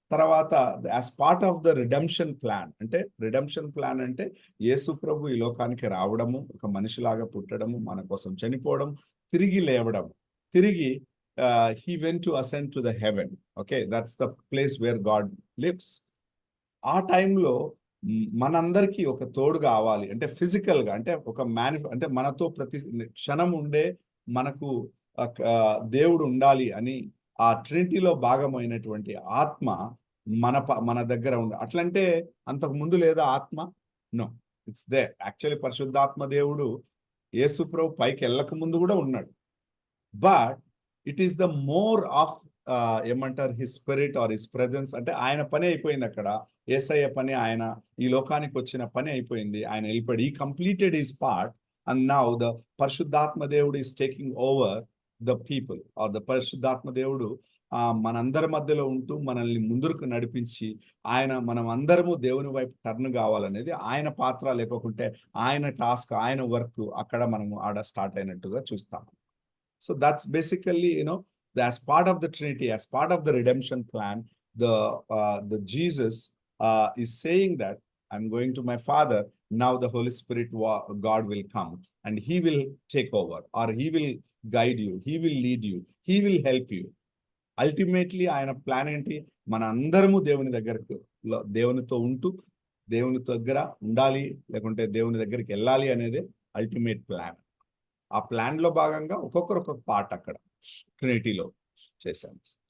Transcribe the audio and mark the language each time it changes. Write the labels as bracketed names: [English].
[Telugu] తర్వాత [English] as part of the redemption plan [Telugu] అంటే redemption plan అంటే యేసు ప్రభు ఈ లోకానికి రావడము, ఒక మనిషిలాగా పుట్టడము, మన కోసం చనిపోవడం, తిరిగి లేవడము, తిరిగి [English] he went to ascend to the heaven. Okay, that's the place where God lives. [Telugu] ఆ టైంలో మనందరికీ ఒక తోడు కావాలి అంటే ఫిజికల్ గా అంటే ఒక అంటే మనతో ప్రతి క్షణం ఉండే మనకు దేవుడు ఉండాలి అని ఆ ట్రినిటీలో భాగమైనటువంటి ఆత్మ మన దగ్గర ఉంది. అట్లంటే అంతకు ముందు లేదా ఆత్మ? [English] No, it's they. [Telugu] యాక్చువల్లీ పరిశుద్ధాత్మ దేవుడు యేసు ప్రభు పైకి వెళ్ళక ముందు కూడా ఉన్నాడు. [English] but it is the more of ఏమంటారు his spirit or his presence [Telugu] అంటే ఆయన పని అయిపోయింది అక్కడ. యేసయ్య పని, ఆయన ఈ లోకానికి వచ్చిన పని అయిపోయింది. ఆయన వెళ్ళిపోయాడు. [English] he completed his part and now the [Telugu] పరిశుద్ధాత్మ దేవుడు [English] is taking over the people or the [Telugu] పరిశుద్ధాత్మ దేవుడు మనందరి మధ్యలో ఉంటూ మనల్ని ముందుకు నడిపించి మనం అందరము దేవుని వైపు టర్న్ కావాలనేది ఆయన పాత్ర. లేకుంటే ఆయన టాస్క్, ఆయన వర్క్ అక్కడ మనము ఆడ స్టార్ట్ అయినట్టుగా చూస్తాము. [English] So that's basically, as part of the Trinity, as part of the redemption plan, the Jesus is saying that I'm going to my Father. Now the Holy Spirit, God will come and He will take over, or He will guide you, He will lead you, He will help you. [Telugu] Ultimately, ఆయన plan ఏంటి? మన అందరము దేవునితో ఉంటూ దేవుని దగ్గర ఉండాలి, లేకుంటే దేవుని దగ్గరికి వెళ్ళాలి అనేది అల్టిమేట్ ప్లాన్. ఆ ప్లాన్ లో భాగంగా ఒక్కొక్క పార్ట్ అక్కడ ట్రినిటీలో చేశాను.